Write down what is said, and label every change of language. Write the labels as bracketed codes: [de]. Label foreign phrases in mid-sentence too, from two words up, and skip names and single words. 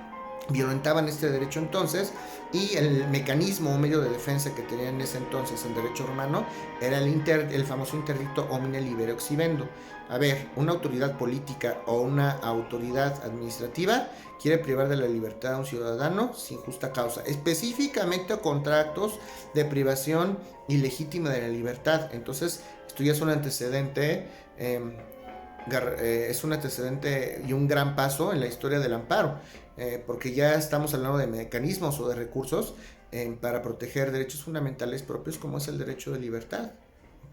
[es] Violentaban este derecho entonces, y el mecanismo o medio de defensa que tenían en ese entonces en derecho romano era el famoso interdicto [la] homine libero exhibendo. [es] A ver, una autoridad política o una autoridad administrativa quiere privar de la libertad a un ciudadano sin justa causa, específicamente contra actos de privación ilegítima de la libertad. Entonces, esto ya es un antecedente, y un gran paso en la historia del amparo, porque ya estamos hablando de mecanismos o de recursos para proteger derechos fundamentales propios, como es el derecho de libertad, ¿ok?